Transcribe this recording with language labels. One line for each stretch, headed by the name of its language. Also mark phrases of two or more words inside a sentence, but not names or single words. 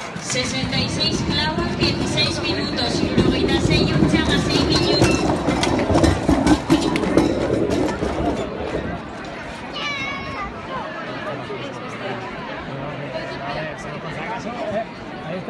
Spanish: 66 clavos, 16 minutos.
Basque: Irurogeita sei untxe amasei minutu.
Spanish: Ahí está.